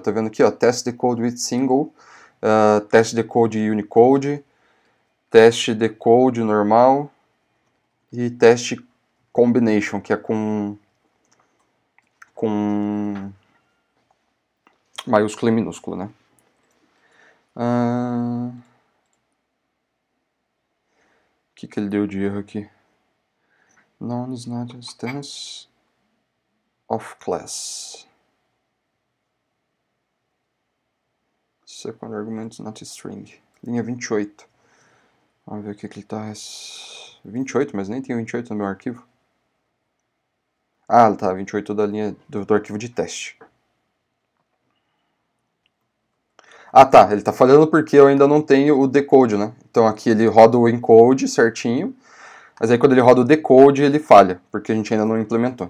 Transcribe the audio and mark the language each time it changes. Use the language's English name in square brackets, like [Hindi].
[Portuguese] Tá vendo aqui? Ó, test decode with single, test decode Unicode, teste decode normal e teste combination, que é com com maiúsculo e minúsculo, né? O que ele deu de erro aqui? [English] Noun is not instance of class. Second argument is not string. [Portuguese] Linha 28. Vamos ver o que ele tá. 28, mas nem tem 28 no meu arquivo. Ah, tá, 28 da linha do arquivo de teste. Ah, tá, ele tá falhando porque eu ainda não tenho o decode, né? Então aqui ele roda o encode certinho, mas aí quando ele roda o decode ele falha, porque a gente ainda não implementou.